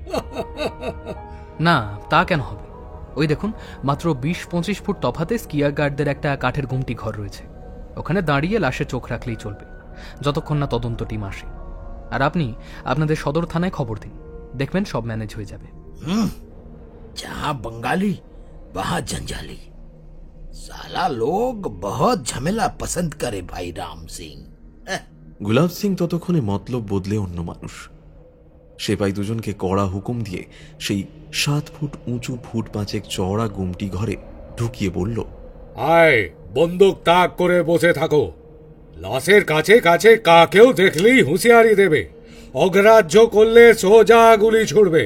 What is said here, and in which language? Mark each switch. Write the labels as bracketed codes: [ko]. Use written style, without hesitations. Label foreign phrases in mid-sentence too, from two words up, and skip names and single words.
[bn] না, তা কেন হবে? ওই দেখুন, মাত্র 20-25 ফুট তফাতে স্কিয়ার গার্ডদের একটা কাঠের ঘুমটি ঘর রয়েছে। ওখানে দাঁড়িয়ে লাশে চোখ রাখলেই চলবে, যতক্ষণ না তদন্ত টিম আসে। আর আপনি আপনাদের সদর থানায় খবর দিন, দেখবেন সব ম্যানেজ হয়ে যাবে। [hi] जहां बंगाली वहां जंजाली, साला लोग बहुत झमेला पसंद करे भाई राम सिंह। [bn] গুলাব সিং ততক্ষণে মতলব বদলে অন্য মানুষ। সেপাই দুজনকে কড়া হুকুম দিয়ে সেই 7 ফুট উঁচু ফুট 5 চওড়া গুমটি ঘরে ঢুকিয়ে বলল, আয়, বন্দুক তাক করে বসে থাকো। লাশের কাছে কাছে কাকেও দেখলেই হুঁশিয়ারি দেবে, অগ্রাহ্য করলে সোজা গুলি ছুড়বে।